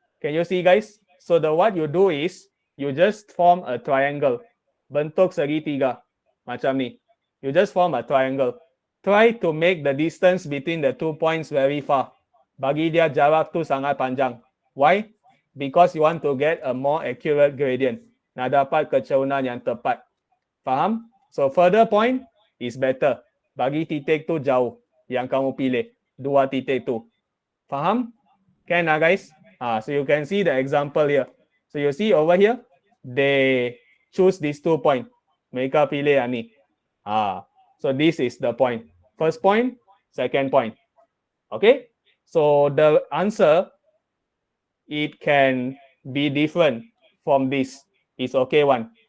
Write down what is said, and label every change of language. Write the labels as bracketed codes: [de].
[en] Can you see, guys? So what you do is, you just form a triangle. [ms] Bentuk segitiga. Macam ni. [en] You just form a triangle. try to make the distance between the 2 points very far. [ms] Bagi dia jarak tu sangat panjang. [en] Why? Because you want to get a more accurate gradient. [ms] Nak dapat kecerunan yang tepat. Faham? [en] So further point is better. [ms] Bagi titik tu jauh yang kamu pilih. 2 titik tu. Faham? [en] Can guys? So you can see the example here. So you see over here, they choose these 2 points. [ms] Mereka pilih yang ni. [en] So this is the point. First point, second point. Okay? So the answer, it can be different from this. It's okay one.